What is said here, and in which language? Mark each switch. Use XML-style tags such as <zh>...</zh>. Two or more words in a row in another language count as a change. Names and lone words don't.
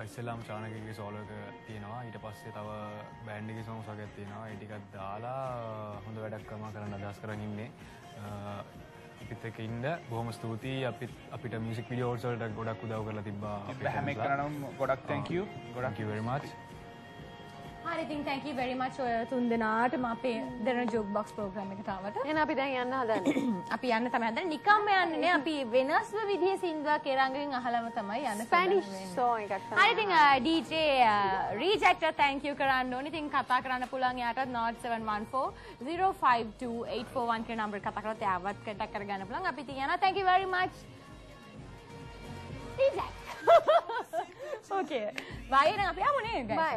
<si>ඉස්සෙල්ලාම චානකගේ සෝලෝ එක තියෙනවා. ඊට පස්සේ තව බෑන්ඩ් එකේ සෝන්ග්ස් වගේක් තියෙනවා. ඒ ටිකක් දාලා හොඳ වැඩක් කරන්න අදහස් කරන් ඉන්නේ. අපිත් එක්ක ඉන්න බොහොම ස්තුතියි. අපිට</si> <en>music videos</en> <si>වලට ගොඩක් උදව් කරලා තිබ්බා. හැම එකනම ගොඩක්</si> <en>thank you. Thank you very much.</en> <si>හරි ඉතින්</si> <en>thank you very much</en> <si>ඔය තුන් දෙනාටම අපේ දෙරණ ජෝක් බොක්ස් ප්‍රෝග්‍රෑම් එකට ආවට. එහෙනම් අපි දැන් යන්න හදන්නේ. අපි යන්න තමයි හදන්නේ. නිකම්ම යන්නේ නේ. අපි වෙනස්ව විදිහේ සින්දුවක් ඉරංගගෙන් අහලම තමයි යන්න.</si> <en>Spanish song</en> <si>එකක් තමයි. හරි ඉතින් DJ Rejector</si> <en>thank you</en> <si>කරන්න ඕනේ. ඉතින් කතා කරන්න පුළුවන් යාටත් 0714 052 841 කියන නම්බර් කතා කරලා යාවත් කන්ටැක්ට් කරගන්න පුළුවන්. අපි ඉතින් යනවා.</si> <en>Thank you very much. Reject. Okay.</en> <si>Bye එහෙනම් අපි යමු නේ guys.</si> <en>Bye.</en>